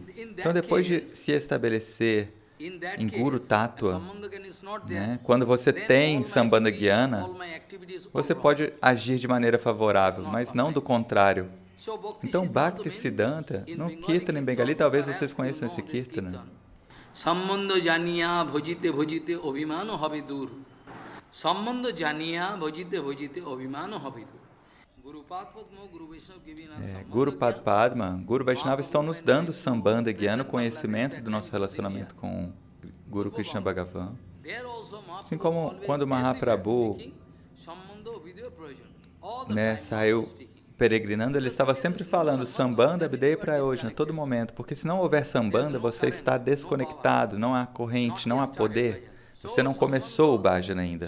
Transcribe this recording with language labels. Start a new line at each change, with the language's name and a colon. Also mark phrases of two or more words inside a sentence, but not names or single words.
Portuguese: Então, depois de se estabelecer em Guru Tattva, né, quando você tem Sambandha Gyana, você pode agir de maneira favorável, mas não do contrário. Então, Bhakti Siddhanta, no Kirtana em Bengali, talvez vocês conheçam esse Kirtana.
Bangla: সম্বন্ধ জানিয়া ভজিতে ভজিতে অভিমান হবে দূর. সম্বন্ধ জানিয়া ভজিতে ভজিতে অভিমান হবে দূর.
Portuguese: Guru Padma, Guru Vaishnava estão nos dando Sambandha Gyana, conhecimento do nosso relacionamento com Guru Krishna Bhagavan. Assim como quando Mahaprabhu, saiu peregrinando, ele estava sempre falando Sambandha, Abhideya e Prayojana, a todo momento, porque se não houver Sambandha, você está desconectado, não há corrente, não há poder, você não começou o bhajana ainda.